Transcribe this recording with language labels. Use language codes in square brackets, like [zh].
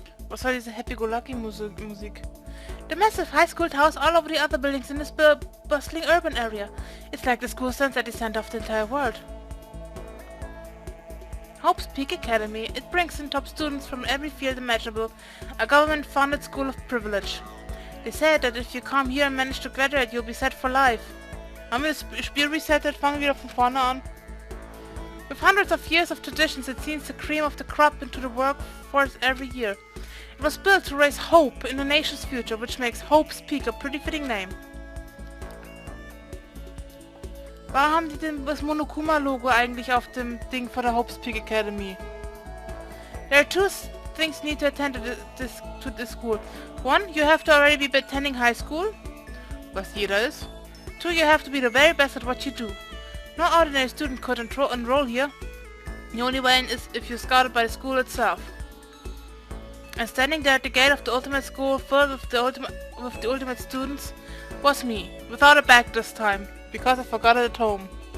[de] Was soll diese Happy-Go-Lucky-Musik? [en] The massive high school towers all over the other buildings in this bustling urban area. It's like the school stands at the center of the entire world. Hope's Peak Academy. It brings in top students from every field imaginable. A government-funded school of privilege. They say that if you come here and manage to graduate, you'll be set for life. [de] Haben wir das Spiel resettet? Fangen wir wieder von vorne an. [en] With hundreds of years of traditions, it seems the cream of the crop into the workforce every year. It was built to raise hope in the nation's future, which makes Hope's Peak a pretty fitting name. [de] Warum haben die denn das Monokuma-Logo eigentlich auf dem Ding von der Hope's Peak Academy? [en] There are two things you need to attend to this school. One, you have to already be attending high school, [de] was jeder ist. [en] Two, you have to be the very best at what you do. No ordinary student could enroll here. The only way in is if you're scouted by the school itself. And standing there at the gate of the ultimate school, filled with the ultimate students, was me, without a bag this time, because I forgot it at home.